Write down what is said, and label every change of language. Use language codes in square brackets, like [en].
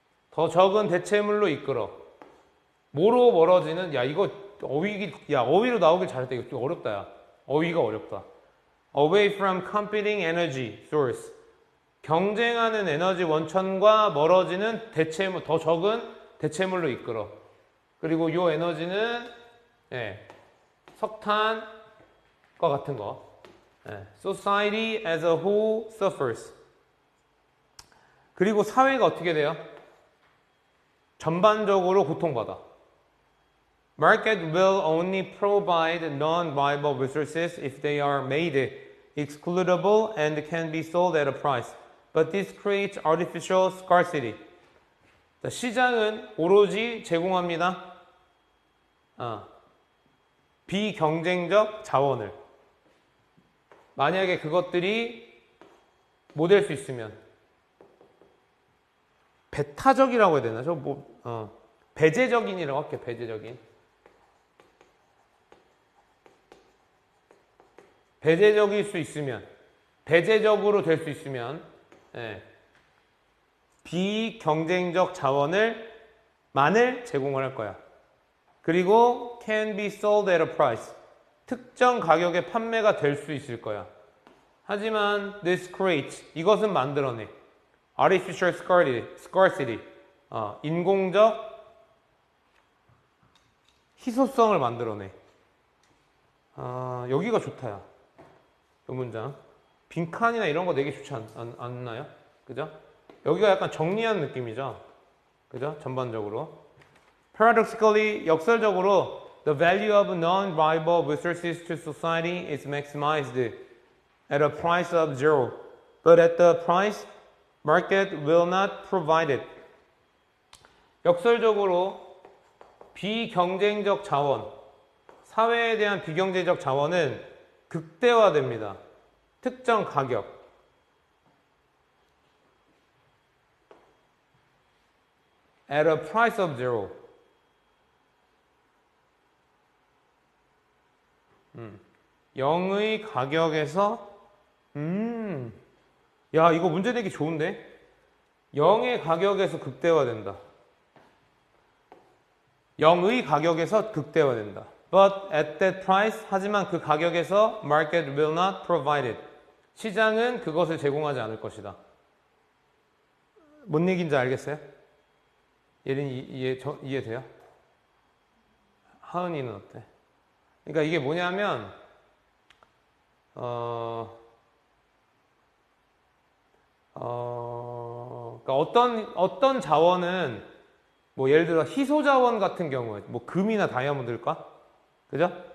[ko] 더 적은 대체물로 이끌어. 뭐로 멀어지는? 야, 이거 어휘로 나오길 잘했다. 이거 좀 어렵다, 야. 어휘가 어렵다. [en] Away from competing energy source. [ko] 경쟁하는 에너지 원천과 멀어지는 대체물, 더 적은 대체물로 이끌어. 그리고 이 에너지는 석탄과 같은 거. [en] Society as a whole suffers. [ko] 그리고 사회가 어떻게 돼요? 전반적으로 고통받아. [en] Market will only provide non-viable resources if they are made excludable and can be sold at a price. But this creates artificial scarcity. [ko] 시장은 오로지 제공합니다. 비경쟁적 자원을. 만약에 그것들이 못 될 수 있으면 배타적이라고 해야 되나? 배제적인이라고 할게요. 배제적인. 배제적일 수 있으면, 배제적으로 될 수 있으면, 비경쟁적 자원만을 제공을 할 거야. 그리고 [en] can be sold at a price. [ko] 특정 가격에 판매가 될 수 있을 거야. 하지만 [en] this creates. [ko] 이것은 만들어내. [en] artificial scarcity. [ko] 인공적 희소성을 만들어내. 여기가 좋다야. 이 문장. 빈칸이나 이런 거 되게 좋지 않나요? 그죠? 여기가 약간 정리한 느낌이죠. 그죠? 전반적으로. [en] Paradoxically, [ko] 역설적으로 [en] the value of non-viable resources to society is maximized at a price of zero. But at the price, market will not provide it. [ko] 역설적으로 비경쟁적 자원, 사회에 대한 비경제적 자원은 극대화됩니다. 특정 가격. [en] At a price of zero. [ko] 영의 가격에서 야, 이거 문제 내기 좋은데? 영의 가격에서 극대화된다. 영의 가격에서 극대화된다. [en] But at that price, [ko] 하지만 그 가격에서 [en] market will not provide it. [ko] 시장은 그것을 제공하지 않을 것이다. 뭔 얘기인지 알겠어요? 예린이 이해돼요? 하은이는 어때? 그러니까 이게 뭐냐면 그러니까 어떤 자원은 뭐 예를 들어 희소 자원 같은 경우에 뭐 금이나 다이아몬드일까? 그죠?